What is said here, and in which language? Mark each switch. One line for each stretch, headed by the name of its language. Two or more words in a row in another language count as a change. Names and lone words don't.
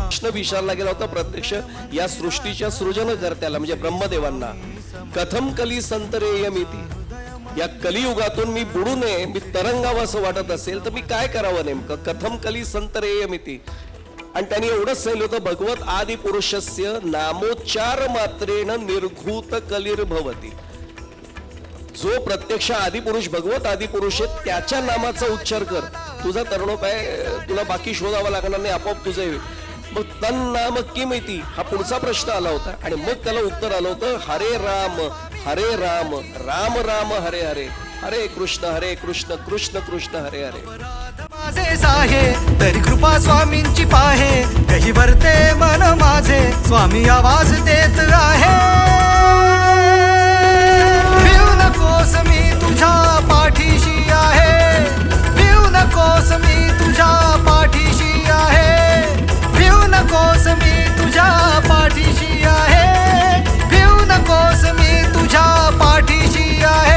Marathi: कृष्ण विचारला गेला होता प्रत्यक्ष या सृष्टीच्या सृजनकर्त्याला म्हणजे ब्रह्मदेवांना,
Sanskrit: कथम कली संतरेयमिती.
Marathi: या कलियुगातून मी बुडू नये, मी तरंगावं असं वाटत असेल तर मी काय करावं नेमकं.
Sanskrit: कथम कली संतरेयमिती.
Marathi: आणि त्यांनी एवढंच सांगितलं होतं,
Sanskrit: भगवत आदि पुरुषस्य नामोच्चार मात्रेण निर्घूत कलिर्भवती.
Marathi: जो प्रत्यक्ष आदिपुरुष भगवत आदिपुरुष आहे त्याच्या नामाचा उच्चार कर, तुझा तरुणोपाय तुला बाकी शोधावा लागणार नाही, आपोआप तुझं येईल. मग
Sanskrit: तन नाम किमिती
Marathi: हा पुढचा प्रश्न आला होता आणि मग त्याला उत्तर आलं होतं,
Sanskrit: हरे राम राम राम हरे हरे, हरे कृष्ण कृष्ण कृष्ण हरे हरे.
Marathi: माझे साहे तरी कृपा स्वामींची पाहे, कही भरते मन माझे स्वामी आवाज देत आहे. भिऊ नकोस मी तुझ्या पाठीशी आहे, भिऊ नकोस मी तुझ्या पाठीशी आहे, भिऊ नकोस मी तुझ्या पाठीशी आहे, भिऊ नकोस मी तुझ्या पाठीशी आहे.